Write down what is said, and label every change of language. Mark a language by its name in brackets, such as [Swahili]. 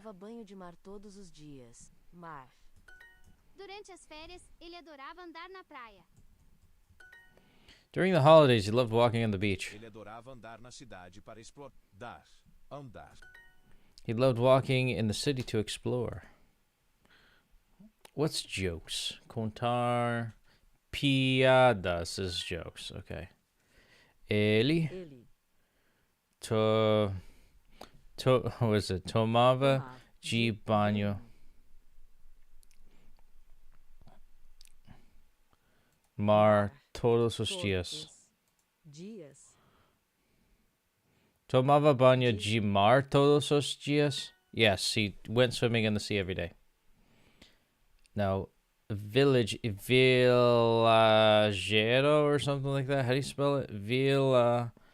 [Portuguese] tomava banho de mar todos os dias. Mar. Durante as férias, ele adorava andar na praia. [English] During the holidays, he loved walking on the beach. [Portuguese] Ele adorava andar na cidade para explorar. Andar. [English] He loved walking in the city to explore. What's jokes? [Portuguese] Contar piadas [English] is jokes. Okay. Ele [Portuguese] Ele. [English] what was it? Tomava [Portuguese] Tomar. de banho. Mar todos os dias. Dias. Tomava banho de mar todos os dias. [English] Yes, he went swimming in the sea every day. Now, village, villagero or something like that. How do you spell it? [Portuguese] Villarejo.